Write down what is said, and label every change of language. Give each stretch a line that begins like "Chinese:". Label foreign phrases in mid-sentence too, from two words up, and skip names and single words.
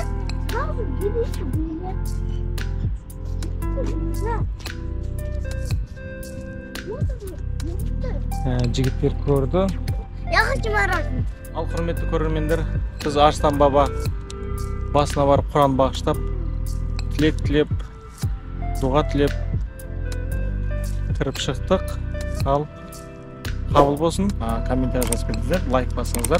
Russian: Сразу берите билет.
Kazakh: Жігіттер көрді.
Russian: Я хочу мороженое.
Kazakh: Ал құрметті көрермендер, біз Арыстан баба басына барып Құран бағыштап, тілек тілеп, дұға тілеп кіріп шықтық. Ал қабыл болсын. Комментарий жазып кетіңіздер, лайк басыңыздар.